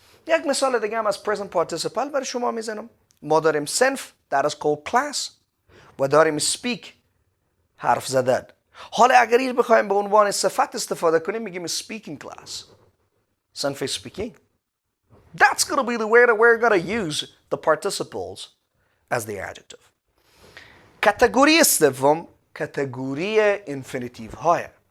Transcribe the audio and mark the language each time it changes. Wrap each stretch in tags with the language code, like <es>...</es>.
<fa>یک مثال دیگه هم از present participle برای شما میزنم. ما داریم صنف</fa> <en>that is called class</en> <fa>و داریم speak حرف زدن. حالا اگر این بخوایم به عنوان صفت استفاده کنیم میگیم speaking class.</fa> <en>صنف speaking. That's going to be the way that we're going to use the participles as the adjective.</en> <fa>کاتگوری سوم کاتگوری infinitive های.</fa>